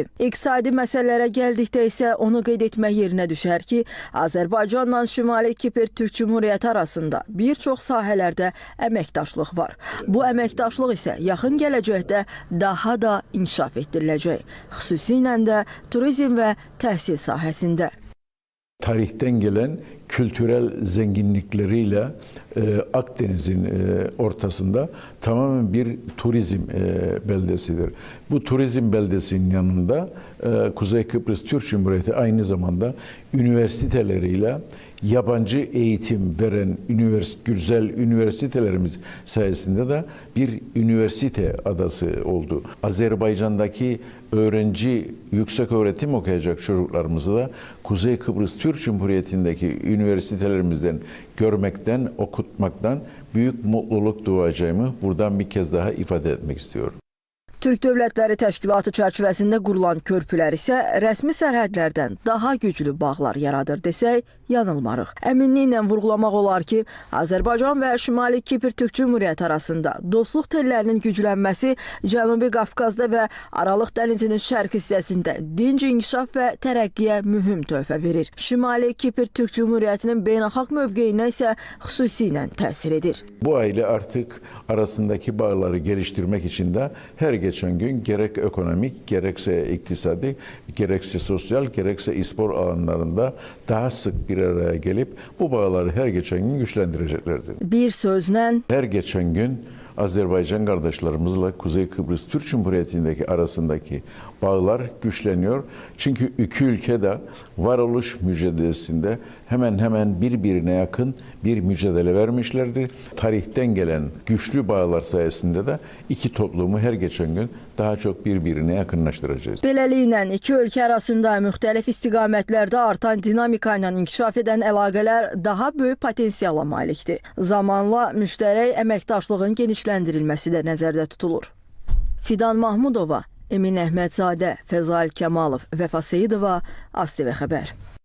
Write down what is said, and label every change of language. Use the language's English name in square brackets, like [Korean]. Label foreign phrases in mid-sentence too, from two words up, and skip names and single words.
[Azerbaijani] İqtisadi məsələlərə gəldikdə isə onu qeyd etmək yerinə düşər ki, Azərbaycanla Şimali Kipr Türk Cümhuriyyəti arasında bir çox sahələrdə əməkdaşlıq var. Bu əməkdaşlıq isə yaxın gələcəkdə daha da inkişaf etdiriləcək. Xüsusilə də turizm və təhsil sahəsində. [Turkish] Tarihten gelen kültürel zenginlikleriyle Akdeniz'in ortasında tamamen bir turizm beldesidir. Bu turizm beldesinin yanında Kuzey Kıbrıs Türk Cumhuriyeti aynı zamanda üniversiteleriyle yabancı eğitim veren güzel üniversitelerimiz sayesinde de bir üniversite adası oldu. Azerbaycan'daki öğrenci yüksek öğretim okuyacak çocuklarımızı da Kuzey Kıbrıs Türk Cumhuriyeti'ndeki üniversitelerimizden görmekten, okutmaktan büyük mutluluk duyacağımı buradan bir kez daha ifade etmek istiyorum. [Azerbaijani] Türk Dövlətləri Təşkilatı çərçivəsində qurulan körpülər isə rəsmi sərhədlərdən daha güclü bağlar yaradır desək, yanılmarıq. Əminliklə vurğulamaq olar ki, Azərbaycan və Şimali Kipr Türk Cümhuriyyəti arasında dostluq tellərinin güclənməsi Cənubi Qafqazda və Aralıq dənizinin şərq hissəsində dinc inkişaf və tərəqqiyə mühüm töhfə verir. Şimali Kipr Türk Cumhuriyyətinin beynəlxalq mövqeyinə isə xüsusilə təsir edir. [Turkish] Bu aile artık arasındaki bağları geliştirmek için de her geçen gün gerek ekonomik, gerekse iktisadi, gerekse sosyal, gerekse spor alanlarında daha sık bir araya gelip bu bağları her geçen gün güçlendireceklerdir. [Azerbaijani] Bir sözlə [Turkish] her geçen gün Azerbaycan kardeşlerimizle Kuzey Kıbrıs Türk Cumhuriyeti'ndeki arasındaki bağlar güçleniyor. Çünkü iki ülke de varoluş mücadelesinde hemen birbirine yakın bir mücadele vermişlerdir. Tarihten gelen güçlü bağlar sayesinde de iki toplumu her geçen gün daha çok birbirine yakınlaştıracağız. [Azerbaijani] Beləliklə iki ölkə arasında müxtəlif istiqamətlərdə artan dinamika ilə inkişaf edən əlaqələr daha böyük potensiala malikdir. Zamanla müştərək əməkdaşlığın genişləndirilməsi də nəzərdə tutulur. Fidan Mahmudova, Emin Əhmədzadə, Fəzail Kəmalov, Vəfa Seyidova, ASTV Xəbər.